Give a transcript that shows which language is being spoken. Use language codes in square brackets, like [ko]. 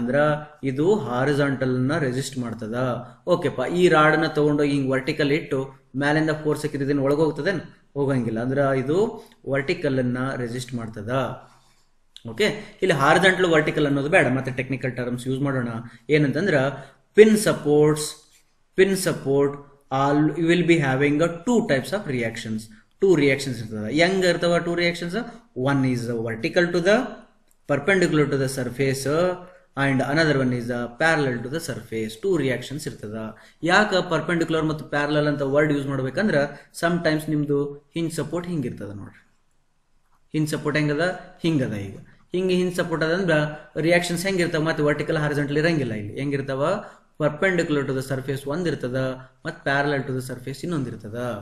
[kn] ಅಂದ್ರ ಇದು ಹಾರಿಜಾಂಟಲ್ ನ ರೆಸಿಸ್ಟ್ ಮಾಡ್ತದ. ಓಕೆಪ್ಪ, ಈ ರಾಡನ್ನ ತಗೊಂಡೋಗಿ ಹಿಂಗ್ ವರ್ಟಿಕಲ್ ಇಟ್ಟು ಮ್ಯಾಲಿಂದ ಫೋರ್ಸ್ ಹಾಕಿದ್ರೆ ಒಳಗೋಗ್ತದೇನು, ಹೋಗಂಗಿಲ್ಲ. ಅಂದ್ರ ಇದು ವರ್ಟಿಕಲ್ ಅನ್ನ ರೆಸಿಸ್ಟ್ ಮಾಡ್ತದ. ಓಕೆ, ಇಲ್ಲಿ ಹಾರಿಜಾಂಟಲ್ ವರ್ಟಿಕಲ್ ಅನ್ನೋದು ಬೇಡ, ಮತ್ತೆ ಟೆಕ್ನಿಕಲ್ ಟರ್ಮ್ಸ್ ಯೂಸ್ ಮಾಡೋಣ. ಏನಂತಂದ್ರ [en] Pin support all you will be having two types of reactions. Two reactions [kn] ಇರ್ತದ. ಹೆಂಗ ಇರ್ತವ [en] two reactions? One is vertical to the perpendicular to the surface and another one is parallel to the surface. Two reactions [kn] ಇರ್ತದ. ಯಾಕ perpendicular ಮತ್ತು parallel ಅಂತ word use ಮಾಡ್ಬೇಕಂದ್ರ sometimes ನಿಮ್ದು hinge support ಹಿಂಗಿರ್ತದ ನೋಡ್ರಿ. ಹಿಂಜ್ ಸಪೋರ್ಟ್ ಹೆಂಗದ, ಹಿಂಗದ. ಈಗ ಹಿಂಜ್ ಸಪೋರ್ಟ್ ಅದಂದ್ರ ರಿಯಾಕ್ಷನ್ಸ್ ಹೆಂಗಿರ್ತಾವ, ಮತ್ತೆ ವರ್ಟಿಕಲ್ ಹಾರಿಜಾಂಟಲ್ ಇರಂಗಿಲ್ಲ. ಇಲ್ಲಿ ಹೆಂಗಿರ್ತಾವ, [en] perpendicular to the surface [kn] ಒಂದಿರ್ತದ, ಮತ್ತು [en] parallel to the surface [kn] ಇನ್ನೊಂದಿರ್ತದ.